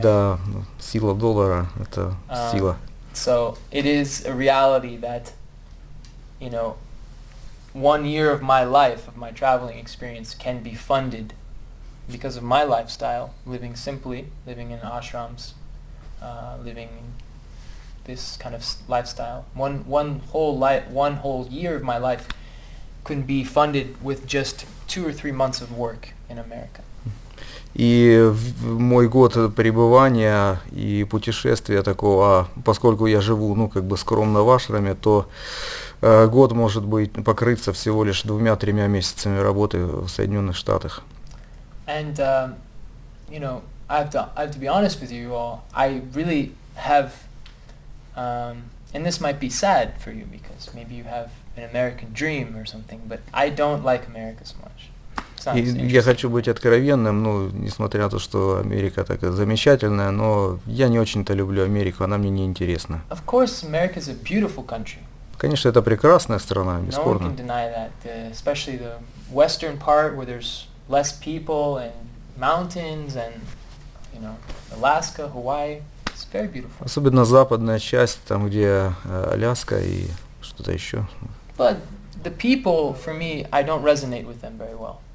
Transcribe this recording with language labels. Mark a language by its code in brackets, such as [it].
[ru] Да, сила доллара, это сила. [en] So it is a reality that, you know, 1 year of my life, of my traveling experience, can be funded because of my lifestyle, living simply, living in ashrams, living in this kind of lifestyle. One whole year of my life can be funded with just 2 or 3 months of work in America. [ru] И мой год пребывания и путешествия такого, поскольку я живу, ну, как бы скромно в ашраме, то год может быть покрыться всего лишь 2-3 месяцами работы в Соединенных Штатах. [en] And you know, I have to be honest with you all. I really have, and this might be sad for you because maybe you have an American dream or something, but I don't like America so much. [ru] И я хочу быть откровенным, ну, несмотря на то, что Америка такая замечательная, но я не очень-то люблю Америку, она мне не интересна. [en] Of course, America is a beautiful country. [ru] Конечно, это прекрасная страна, [en] No one [ru] бесспорно. [en] can deny that, especially the western part where there's less people and mountains and, you know, Alaska, Hawaii. It's very beautiful. [ru] Особенно западная часть, там где Аляска и что-то еще. [en] But the people, for me, I don't resonate with them very well.